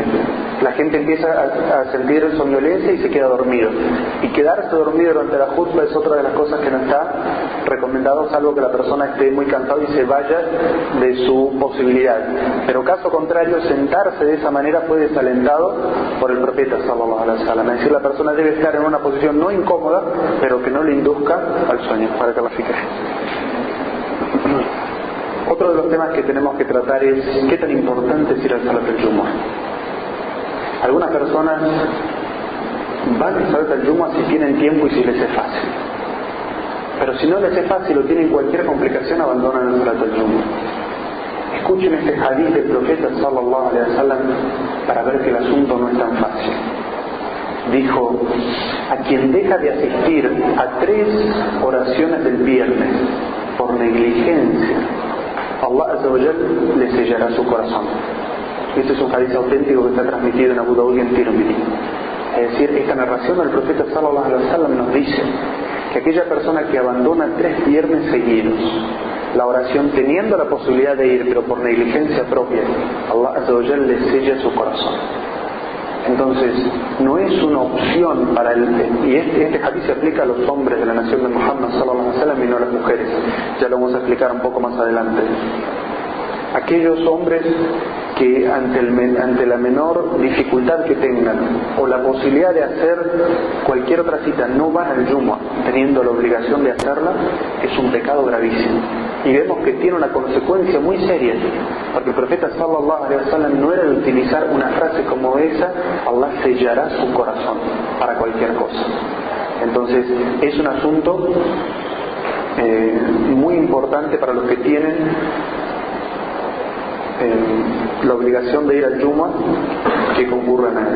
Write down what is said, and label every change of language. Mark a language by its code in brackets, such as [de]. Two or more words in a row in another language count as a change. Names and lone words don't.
[es] La gente empieza a sentir somnolencia y se queda dormido. Y quedarse dormido durante la khutbah es otra de las cosas que no está recomendado, salvo que la persona esté muy cansada y se vaya de su posibilidad. Pero caso contrario, sentarse de esa manera fue desalentado por el profeta [ar] صلى الله عليه وسلم. [es] Es decir, la persona debe estar en una posición no incómoda, pero que no le induzca al sueño. Para que la fique. Otro de los temas que tenemos que tratar es qué tan importante es ir al [ar] صلاة الجمعة. [es] Algunas personas van al [ar] صلاة الجمعة [es] si tienen tiempo y si les es fácil. Pero si no les es fácil o tienen cualquier complicación, abandonan el [ar] صلاة الجمعة. [es] Escuchen este hadith del profeta [ar] صلى الله عليه وسلم [es] para ver que el asunto no es tan fácil. Dijo: a quien deja de asistir a 3 oraciones del viernes por negligencia, [ar] الله عز وجل [es] le sellará su corazón. Este es un hadith auténtico que está transmitido en Abu Dawud y en Tirmidhi. Es decir, esta narración del profeta [ar] صلى الله عليه وسلم [es] nos dice que aquella persona que abandona 3 viernes seguidos la oración teniendo la posibilidad de ir, pero por negligencia propia, [ar] الله عز وجل [es] le sella su corazón. Entonces, no es una opción para y este hadith se aplica a los hombres de la nación de Muhammad [ar] صلى الله عليه وسلم [es] y no a las mujeres. Ya lo vamos a explicar un poco más adelante. Aquellos hombres que ante la menor dificultad que tengan o la posibilidad de hacer cualquier otra cita no van al Jumu'ah teniendo la obligación de hacerla, es un pecado gravísimo. Y vemos que tiene una consecuencia muy seria, porque el profeta [ar] صلى الله عليه وسلم [es] no era de utilizar una frase como esa: Allah sellará su corazón para cualquier cosa. Entonces es un asunto muy importante para los que tienen la obligación de ir al Jumu'ah que concurran a él.